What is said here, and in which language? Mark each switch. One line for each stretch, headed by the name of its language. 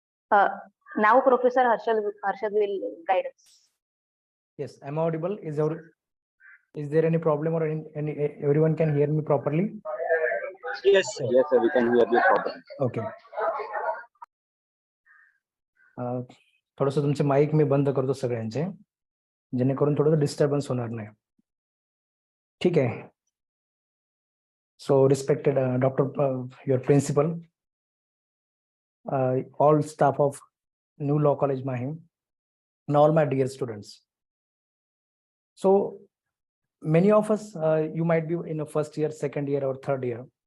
English: Now Professor Harshad will guide us. Yes, I'm audible. Is there any problem or any everyone can hear me properly? Yes, yes, sir, we can hear you properly. Okay.
Marathi: थोडंसं तुमचे mic मी बंद करतो सगळ्यांचे, जेणेकरून थोडंसं disturbance होणार नाही. ठीक आहे.
English: So respected Dr. Your principal, all staff of New Law College Mahim, and all my dear students. So many of us, you might be in a first year, second year, or third year.